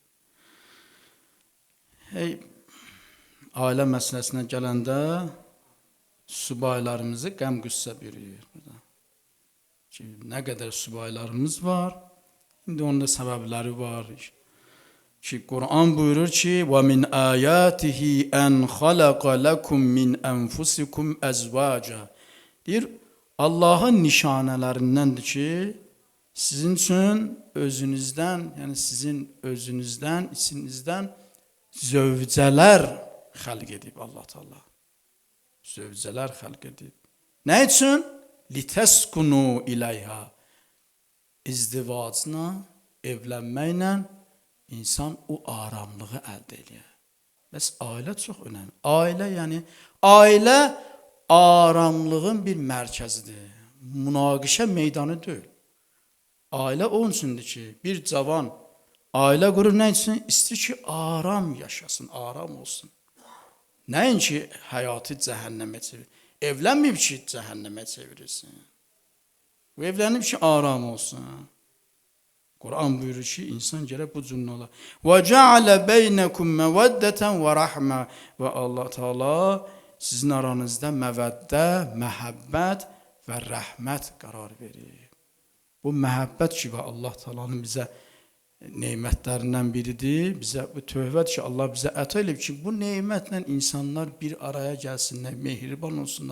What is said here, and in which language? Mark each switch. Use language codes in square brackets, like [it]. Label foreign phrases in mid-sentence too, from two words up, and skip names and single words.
[az] Ailə məsələsinə gələndə subaylarımızı qəm-qüssə bürüyür. Ki, nə qədər subaylarımız var, indi onun da səbəbləri var. Ki, Quran buyurur ki, [ar] وَمِنْ آيَاتِهِ أَنْ خَلَقَ لَكُمْ مِنْ أَنْفُسِكُمْ أَزْوَاجًا. [az] Deyir, Allahın nişanələrindəndir ki, sizin üçün özünüzdən, yəni sizin özünüzdən, içinizdən zövcələr xəlq edib Allah Teala. Zövcələr xəlq edib. Nə üçün? [ar] لِتَسْكُنُوا إِلَيْهَا. [az] İzdivacla, evlənməklə insan o aramlığı əldə edir. Bəs ailə çox önəmli. Ailə, yəni ailə aramlığın bir mərkəzidir. Münaqişə meydanı deyil. Ailə onun üçündür ki, bir cavan ailə qurur nə üçün? İstir ki, aram yaşasın, aram olsun. Nəinki həyatı cəhənnəmə çevirir. Evlənməyib ki, cəhənnəmə çevirirsin. Bu evlənib ki, aram olsun. Quran buyurur ki, insan gərək bu cürlə olar. [ar] وَجَعَلَ بَيْنَكُمْ مَوَدَّةً وَرَحْمَةً. [az] Və Allah Teala sizin aranızda məvəddə, məhəbbət və rəhmət qərar verir. Bu məhəbbət ki, Allah Teala'nın bizə neymətlərindən biridir. Bizə bu tövbədir ki, Allah bizə əta edib ki, bu neymətlə insanlar bir araya gəlsinlər, mehriban olsunlar.